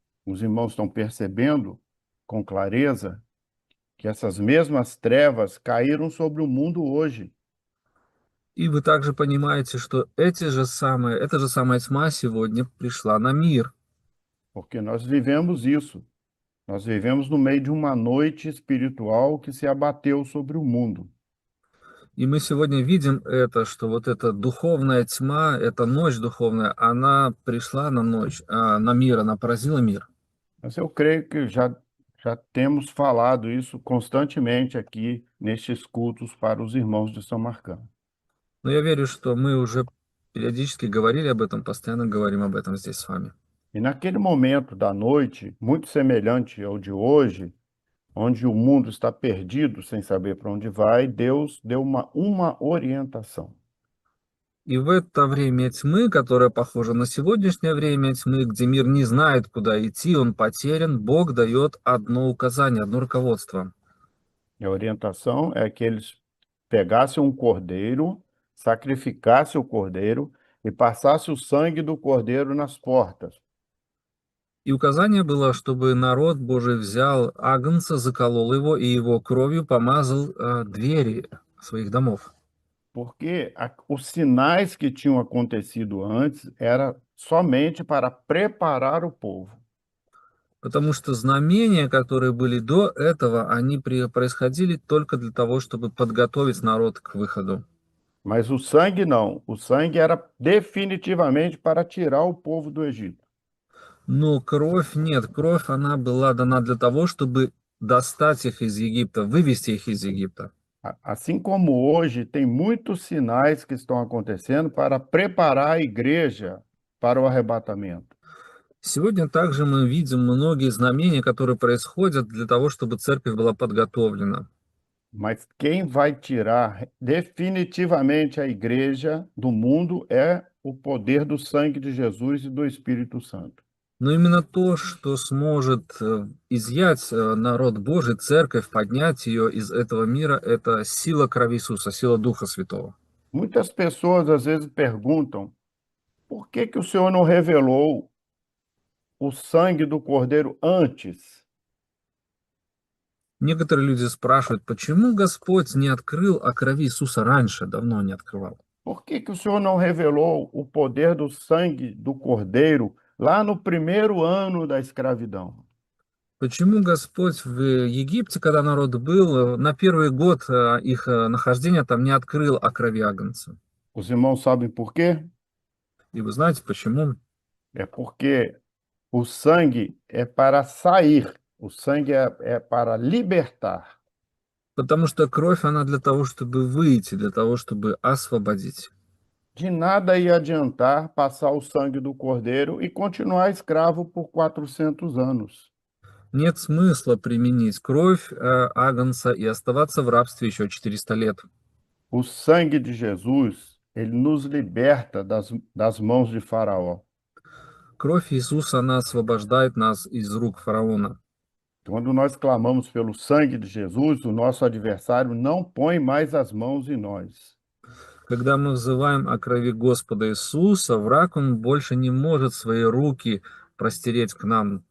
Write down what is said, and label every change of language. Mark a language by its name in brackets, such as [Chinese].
[Portuguese] Os irmãos estão percebendo com clareza que essas mesmas trevas caíram sobre o mundo hoje, [Russian] И вы также понимаете, что эта же самая тьма сегодня пришла на мир. [Portuguese] porque nós vivemos isso. Nós vivemos no meio de uma noite espiritual que se abateu sobre o mundo. [Russian] И мы сегодня видим это, что вот эта духовная тьма, эта ночь духовная, она пришла на ночь, на мир, она поразила мир. [Portuguese] Mas eu creio que já temos falado isso constantemente aqui nestes cultos para os irmãos de São Marcão. [Russian] Но я верю, что мы уже периодически говорили об этом, постоянно говорим об этом здесь с вами. [Portuguese] E naquele momento da noite, muito semelhante ao de hoje, onde o mundo está perdido sem saber para onde vai, Deus deu uma orientação. [Russian] И в это время тьмы, которое похоже на сегодняшнее время тьмы, где мир не знает, куда идти, он потерян, Бог дает одно указание, одно руководство. [Portuguese] E a orientação é que eles pegassem um cordeiro, sacrificassem o cordeiro e passassem o sangue do cordeiro nas portas. [Russian] И указание было, чтобы народ Божий взял агнца, заколол его и его кровью помазал двери своих домов. [Portuguese] Porque os sinais que tinham acontecido antes era somente para preparar o povo. [Russian] Потому что знамения, которые были до этого, они происходили только для того, чтобы подготовить народ к выходу. [Portuguese] Mas o sangue não. O sangue era definitivamente para tirar o povo do Egito. [Russian] Но кровь нет, кровь, она была дана для того, чтобы достать их из Египта, вывести их из Египта. [Portuguese] Assim como hoje, tem muitos sinais que estão acontecendo para preparar a igreja para o arrebatamento. [Russian] Сегодня также мы видим многие знамения, которые происходят для того, чтобы церковь была подготовлена. [Portuguese] Mas quem vai tirar definitivamente a igreja do mundo é o poder do sangue de Jesus e do Espírito Santo. [Russian] Но именно то, что сможет изъять народ Божий, церковь, поднять ее из этого мира, это сила крови Иисуса, сила Духа Святого. [Portuguese] Muitas pessoas às vezes perguntam: por que que o Senhor não revelou o sangue do Cordeiro antes? [Russian] Некоторые люди спрашивают, почему Господь не открыл о крови Иисуса раньше, давно не открывал? [Portuguese] Por que que o Senhor não revelou o poder do sangue do Cordeiro lá no primeiro ano da escravidão? [Russian] Почему Господь в Египте, когда народ был, на первый год их нахождения там не открыл о крови Агнца? [Portuguese] Os irmãos sabem por quê? [Russian] И вы знаете почему? [Portuguese] É porque o sangue é para sair, o sangue é para libertar. [Russian] Потому что кровь, она для того, чтобы выйти, для того, чтобы освободить. [Portuguese] De nada ia adiantar passar o sangue do Cordeiro e continuar escravo por 400 anos. [Russian] Нет смысла применить кровь Агнца и оставаться в рабстве еще 400 лет. [Portuguese] O sangue de Jesus, ele nos liberta das mãos de Faraó. [Russian] Кровь Иисуса, она освобождает нас из рук фараона. [Portuguese] Quando nós clamamos pelo sangue de Jesus, o nosso adversário não põe mais as mãos em nós. [Russian] Когда мы взываем о крови Господа Иисуса, враг, он больше не может свои руки простереть к нам,